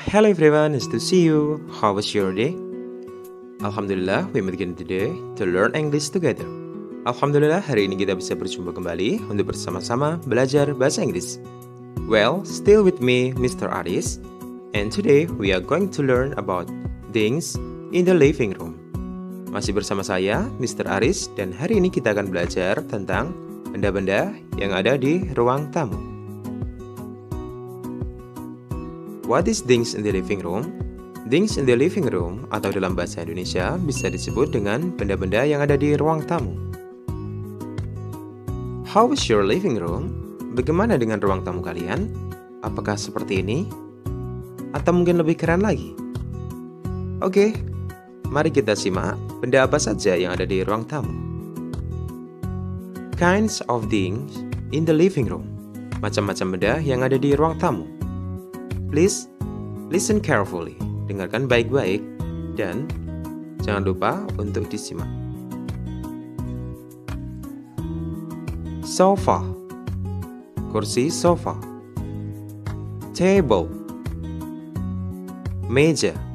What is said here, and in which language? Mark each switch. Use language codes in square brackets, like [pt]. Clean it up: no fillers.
[en] Hello everyone, nice to see you. How was your day? Alhamdulillah, we begin today to learn English together. [id] Alhamdulillah, hari ini kita bisa berjumpa kembali untuk bersama-sama belajar bahasa Inggris. [en] Well, still with me, Mr. Aris. And today we are going to learn about things in the living room. [id] Masih bersama saya, Mr. Aris, dan hari ini kita akan belajar tentang benda-benda yang ada di ruang tamu. [en] What is things in the living room? Things in the living room [id] atau dalam bahasa Indonesia bisa disebut dengan benda-benda yang ada di ruang tamu. [en] How is your living room? [id] Bagaimana dengan ruang tamu kalian? Apakah seperti ini? Atau mungkin lebih keren lagi? Oke, mari kita simak benda apa saja yang ada di ruang tamu. [en] Kinds of things in the living room. [id] Macam-macam benda yang ada di ruang tamu. [en] Please listen carefully. [id] Dengarkan baik-baik dan jangan lupa untuk disimak. Sofa, kursi sofa. Table, meja.